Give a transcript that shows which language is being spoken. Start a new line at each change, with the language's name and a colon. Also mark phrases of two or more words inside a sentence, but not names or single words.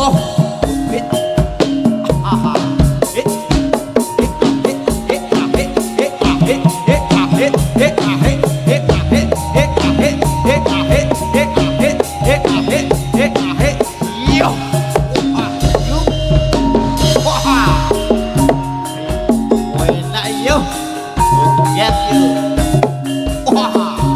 English: Hit, hit, yo.
Javanese: Wah, enak yo.
English: Get you. Wah.